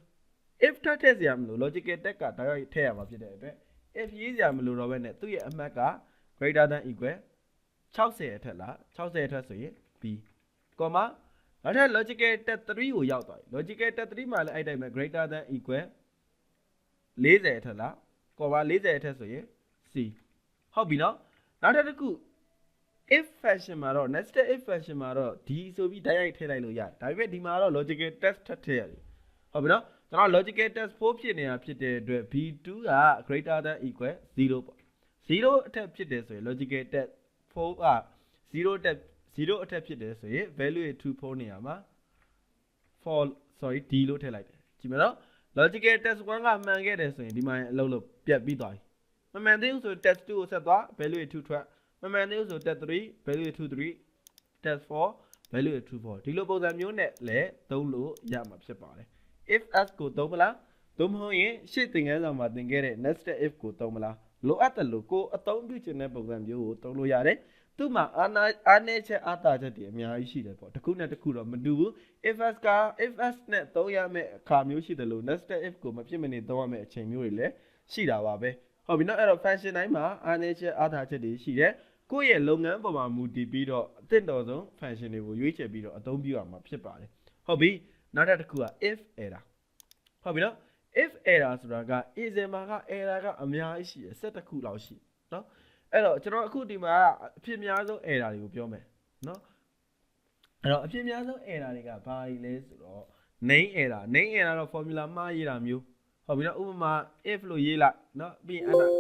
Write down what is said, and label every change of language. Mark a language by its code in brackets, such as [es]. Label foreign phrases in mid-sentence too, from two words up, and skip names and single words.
[my] 2 if ထပ်ထည့်စရာမလို [en] logical test [my] ကဒါရိုက်ထည့်ရမှာဖြစ်တဲ့အတွက် if ရေးစရာမလိုတော့ဘဲနဲ့သူ့ရဲ့အမှတ်က [en] greater than equal [my] 60အထက်လား60အထက်ဆိုရင် b comma နောက်ထပ် [en] logical test [my] 3ကိုရောက်သွားပြီ [en] logical test [my] 3မှာလည်းအဲ့တိုင်းပဲ [en] greater than equal [my] 40 အထက်လား comma 40အထက်ဆိုရင် c ဟုတ်ပြီနော်နောက်ထပ်တစ်ခု [en] if function [my] မှာတော့ [en] nested if function [my] မှာတော့ d ဆိုပြီးတိုက်ရိုက်ထည့်လိုက်လို့ရတယ်ဒါပေမဲ့ဒီမှာတော့ [en] logical test [my] ထပ်ထည့်ရတယ်ဟုတ်ပြီနော်ကျွန်တော် [en] logical test [my] 4ဖြစ်နေတာဖြစ်တဲ့အတွက် b2 က [en] greater than equal [my] 0 ပေါ့0အထက်ဖြစ်တယ်ဆိုရင် [en] logical test [my] 4က0အထက်ဖြစ်တယ်ဆိုရင် value 2 4နေရာမှာ d လို့ထည့်လိုက်တယ်ကြည့်မယ်နော် [en] logical test [my] 1ကမှန်ခဲ့တယ်ဆိုရင်ဒီမှာအလုပ်လို့ပြတ်ပြီးသွားပြီမမှန်သေးဘူးဆို test 2ကိုဆက်သွား value 2ထွက်မမှန်သေးဘူးဆို test 3 value 2 3 test 4 value 2 4ဒီလိုပုံစံမျိုးနဲ့လည်းသုံးလို့ရမှာဖြစ်ပါတယ် [en] if else [my] ကိုသုံးမလားသို့မဟုတ်ရင်ရှေ့သင်ခန်းစာမှာသင်ခဲ့တဲ့ [en] nested if [my] ကိုသုံးမလားလိုအပ်တယ်လို့ကိုအသုံးပြုချင်တဲ့ပုံစံမျိုးကိုသုံးလို့ရတယ်သူ့မှာအားနည်းချက်အားသာချက်တွေအများကြီးရှိတယ်ပေါ့တစ်ခုနဲ့ တစ်ခုတော့မတူဘူး [en] if else [my] နဲ့သုံးရမယ့်အခါမျိုးရှိတယ်လို့ [en] nested if [my] ကိုမဖြစ်မနေသုံးရမယ့်အချိန်မျိုးတွေလည်းရှိတာပါပဲဟုတ်ပြီနော်အဲ့တော့ function တိုင်းမှာ အားနည်းချက်အားသာချက်တွေရှိတယ်ကိုယ့်ရဲ့လုပ်ငန်းပေါ်မှာမူတည်ပြီးတော့အသင့်တော်ဆုံး function တွေကိုရွေးချယ်ပြီးတော့အသုံးပြုရမှာဖြစ်ပါတယ်ဟုတ်ပြီနောက်တစ်ခုက [en] if error [my] ဟုတ်ပြီနော် [en] if error [my] ဆိုတာက Asian မှာက error ကအများကြီးရှိတယ်7ခုလောက်ရှိနော်အဲ့တော့ကျွန်တော်အခုဒီမှာအဖြစ်များဆုံး error တွေကိုပြောမယ်နော်အဲ့တော့အဖြစ်များဆုံး error တွေကဘာတွေလဲဆိုတော့ [en] name error [my] တော့ formula မှားရေးတာမျိုးဟုတ်ပြီနော်ဥပမာ if လို့ရေးလိုက်နော်ပြီးရင်